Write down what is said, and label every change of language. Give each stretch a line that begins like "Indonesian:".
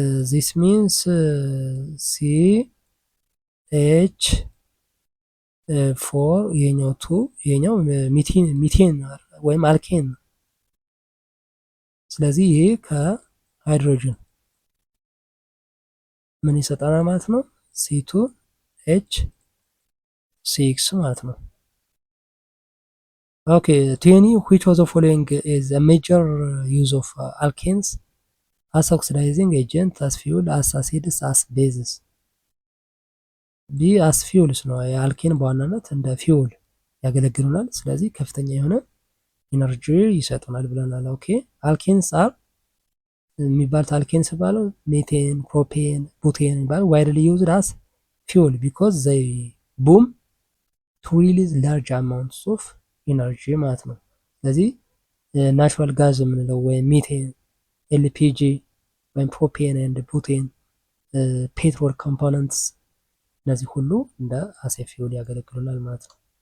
English: ዚስ ሚንስ
Amharic: ሲ ኤች ፎር ይሄኛው ቱ ይሄኛው ሚቴን ወይም አልኬን። ስለዚህ ይሄ ከሃይድሮጅን ምን ይሰጠናል ማለት ነው?
English: ሲ2 ኤች ሲክስ ማለት ነው። ኦኬ 20 which of the following is a major use of alkanes as oxidizing agent, as fuel, as acids, as bases?
Amharic: ቢ አስ ፊውልስ ነው። የአልኬን በዋናነት እንደ ፊውል ያገለግሉናል። ስለዚህ ከፍተኛ የሆነ ኢነርጂ ይሰጡናል ብለናል። ኦኬ አልኬንስ አር የሚባሉት አልኬንስ ባለው ሜቴን፣ ፕሮፔን፣ ቡቴን የሚባሉ
English: ዋይድሊ ዩዝድ አስ ፊውል ቢኮዝ ዘይ ቡም ቱ ሪሊዝ ላርጅ አማውንትስ ኦፍ ኢነርጂ
Amharic: ማለት ነው። ስለዚህ ናቹራል ጋዝ የምንለው ወይም ሚቴን፣ ኤልፒጂ ወይም ፕሮፔን ኤንድ ቡቴን፣ ፔትሮል ኮምፖነንትስ እነዚህ ሁሉ እንደ አሴ ፊውል ያገለግሉናል ማለት ነው።